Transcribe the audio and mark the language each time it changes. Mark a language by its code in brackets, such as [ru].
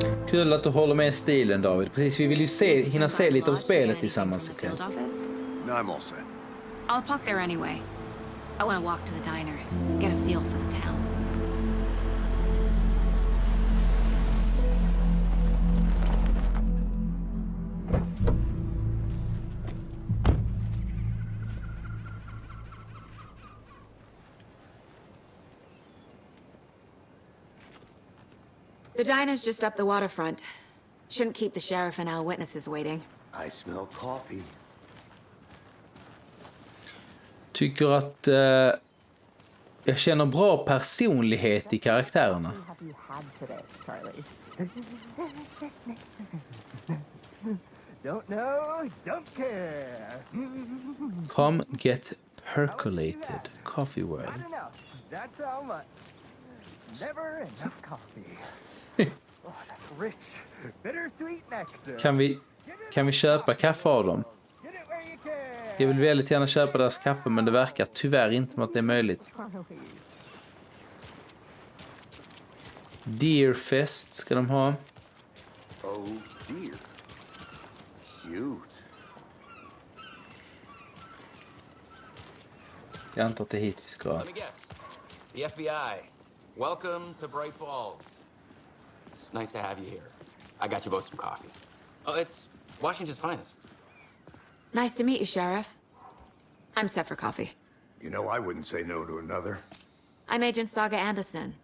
[sv] Kul att du håller med stilen, David. Precis, vi vill ju hinna se lite av spelet tillsammans ikväll. [en] No, I'm all set. I'll park there anyway. I want to walk to the diner, get a feel for the town. The diner's just up the waterfront. Shouldn't keep the sheriff and our witnesses waiting. I smell coffee. [sv] Tycker att jag känner bra personlighet i karaktärerna. [en] Don't know, don't care. Come get percolated. Coffee world. Not enough. That's how much. Never enough coffee. Oh, that's rich, bittersweet nectar. [sv] Kan vi köpa kaffe av dem? [en] Get it where you can. [sv] Jag vill väldigt gärna köpa deras kaffe, men det verkar tyvärr inte som att det är möjligt. Deerfest ska de ha. [en] Oh dear. Cute. [sv] Jag antar att det är hit vi ska. [en] Let me guess. The FBI. Welcome to Bright Falls. It's nice to have you here. I got you both some coffee. Oh, it's Washington's finest. Nice to meet you, Sheriff. I'm set for coffee. You know, I wouldn't say no to another. I'm Agent Saga Anderson.